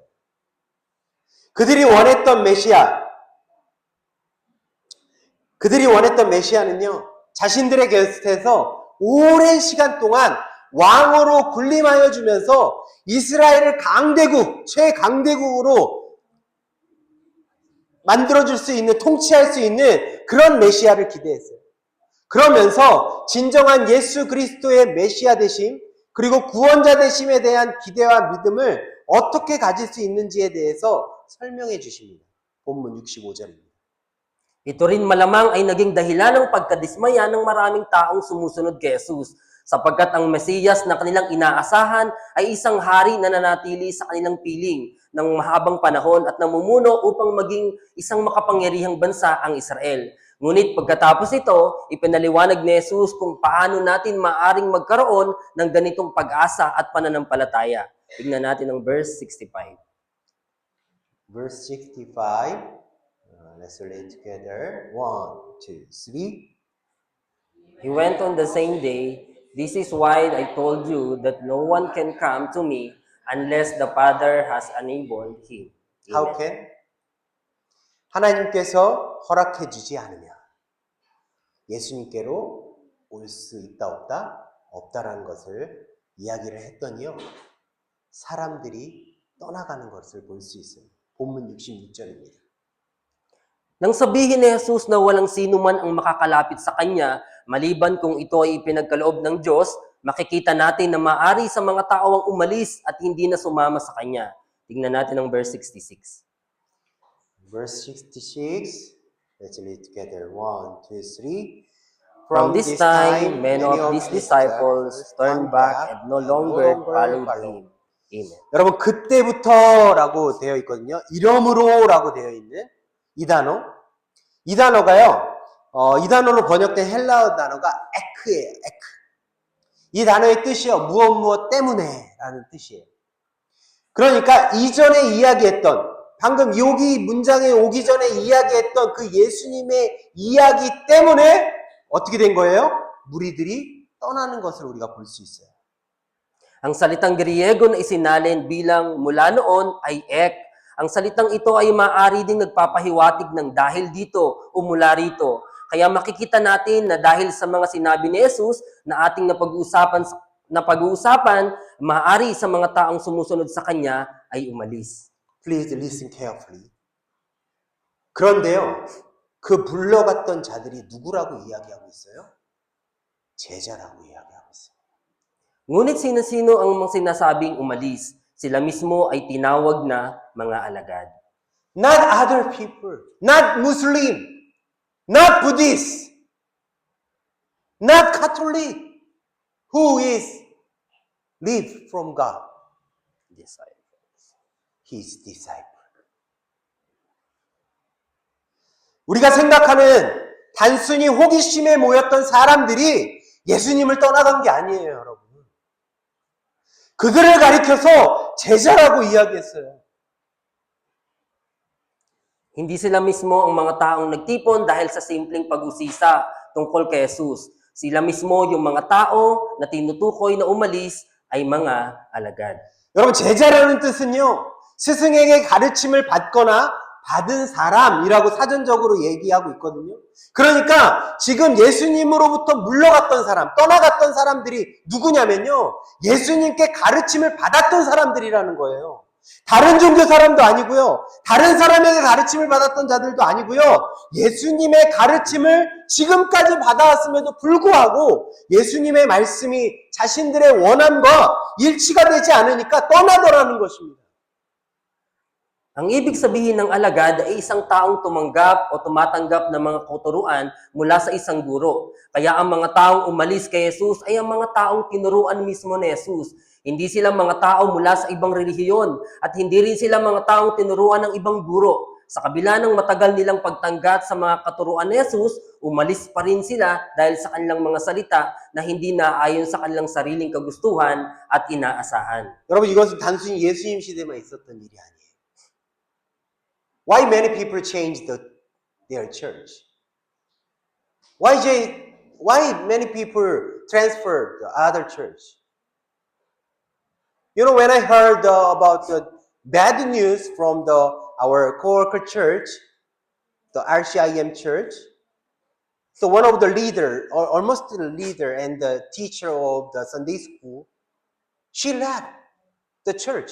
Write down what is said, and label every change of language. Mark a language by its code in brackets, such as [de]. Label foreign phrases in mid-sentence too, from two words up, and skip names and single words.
[ko] 그들이 원했던 메시아는요, 자신들의 곁에서 오랜 시간 동안 왕으로 군림하여 주면서 이스라엘을 최강대국으로 만들어줄 수 있는, 통치할 수 있는 그런 메시아를 기대했어요. 그러면서 진정한 예수 그리스도의 메시아 되심, 그리고 구원자 되심에 대한 기대와 믿음을 어떻게 가질 수 있는지에 대해서 설명해 주십니다. 본문 65절입니다. [tl] Ito rin malamang ay naging dahilan ng pagkadismaya ng maraming taong sumusunod kay Jesus, sapagkat ang Mesiyas na kanilang inaasahan ay isang hari na nanatili sa kanilang piling ng mahabang panahon at namumuno upang maging isang makapangyarihang bansa ang Israel. Ngunit pagkatapos ito, ipinaliwanag ni Jesus kung paano natin maaring magkaroon ng ganitong pag-asa at pananampalataya. Tingnan natin ang verse 65. [en] Verse 65. Let's read together. 1, 2, 3. He went on the same day, "This is why I told you that no one can come to me unless the Father has enabled him." How Amen. can? [ko] 하나님께서 허락해 주지 않으면 예수님께로 올 수 있다 없다라는 것을 이야기를 했더니요, 사람들이 떠나가는 것을 볼 수 있어요. 본문 66절입니다. [tl] Nang sabihin ni Jesus na walang sino man ang makakalapit sa Kanya, maliban kung ito ay ipinagkaloob ng Diyos, makikita natin na maaari sa mga tao ang umalis at hindi na sumama sa Kanya. Tingnan natin ang verse 66. [en] Verse 66. Let's read together. 1, 2, 3. From this time, many of these disciples turned back and no longer followed Him. Amen. [ko] 여러분, 그때부터라고 되어 있거든요. 이러므로라고 되어 있는 이 단어가요, 이 단어로 번역된 헬라어 단어가 에크예요, 에크. 이 단어의 뜻이요, 무엇 때문에 라는 뜻이에요. 그러니까 이전에 이야기했던, 방금 여기 문장에 오기 전에 이야기했던 그 예수님의 iya기 때문에 어떻게 된 거예요? 무리들이 떠나는 것을 우리가 볼 수 있어요. [tl] Ang salitang Griego na isinalin bilang mula noon ay ek. Ang salitang ito ay maaari ding nagpapahiwatig ng dahil dito o mula rito. Kaya makikita natin na dahil sa mga sinabi ni Jesus na ating napag-uusapan, maaari sa mga taong sumusunod sa Kanya ay umalis. [en] Please listen carefully. [ko] 그런데요, 그 불러갔던 자들이 누구라고 이야기하고 있어요? 제자라고 이야기하고 있어요. [tl] Ngunit sino-sino ang mga sinasabing umalis? Sila mismo ay tinawag na mga alagad. [en] Not other people, not Muslim, not Buddhist. not Catholic, who is live from God. His disciple. [ko] 우리가 생각하는 단순히 호기심에 모였던 사람들이 예수님을 떠나간 게 아니에요, 여러분. 그들을 가리켜서 제자라고 이야기했어요. [tl] Hindi sila mismo ang mga taong nagtipon dahil sa simpleng pag-usisa tungkol kay Jesus. Sila mismo yung mga tao na tinutukoy na umalis ay mga alagad. [ko] 여러분, 제자라는 뜻은요, 스승에게 가르침을 받거나 받은 사람이라고 사전적으로 얘기하고 있거든요. 그러니까 지금 예수님으로부터 물러갔던 사람, 떠나갔던 사람들이 누구냐면요, 예수님께 가르침을 받았던 사람들이라는 거예요. 다른 종교 사람도 아니고요, 다른 사람에게 가르침을 받았던 자들도 아니고요, 예수님의 가르침을 지금까지 받아왔음에도 불구하고 예수님의 말씀이 자신들의 원함과 일치가 되지 않으니까 떠나더라는 것입니다. [tl] Ang ibig sabihin ng alagad ay isang taong tumanggap o tumatanggap ng mga kauturuan mula sa isang guro. Kaya ang mga taong umalis kay Jesus ay ang mga taong tinuruan mismo ni Jesus. Hindi sila mga tao mula sa ibang relihiyon at hindi rin sila mga taong tinuruan ng ibang guro. Sa kabila ng matagal nilang pagtanggat sa mga katuruan ni Jesus, umalis pa rin sila dahil sa kanilang mga salita na hindi naayon sa kanilang sariling kagustuhan at inaasahan. [ko] 여러분, 이것은 단순히 예수님 시대만 있었던 일이 아니에요. [en] Why many people changed their church? Why many people transferred the other church? You know, when I heard about the bad news from our co-worker church, the RCIM church, so one of the leader, or almost the leader and the teacher of the Sunday school, she left the church.